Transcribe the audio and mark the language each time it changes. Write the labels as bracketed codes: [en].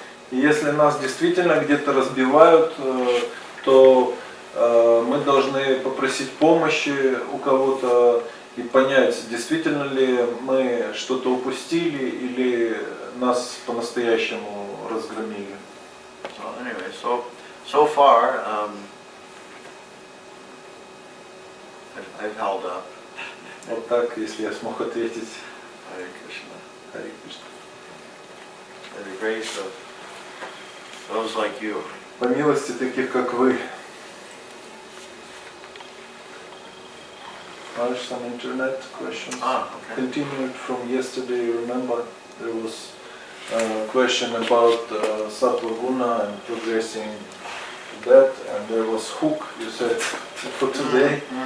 [ru] И если нас действительно где-то разбивают, то мы должны попросить помощи у кого-то и понять, действительно ли мы что-то упустили или нас по-настоящему разгромили. [en] So anyway, so far, I've held up. [ru] Вот так, если я смог ответить. [sa] Hare Krishna. Харе Кришна. [en] By the grace of those like you. [ru] По милости таких, как вы. [en] Some internet questions. Okay. Continued from yesterday, remember there was a question about Sattva Guna and progressing to that, and there was hook, you said, for today.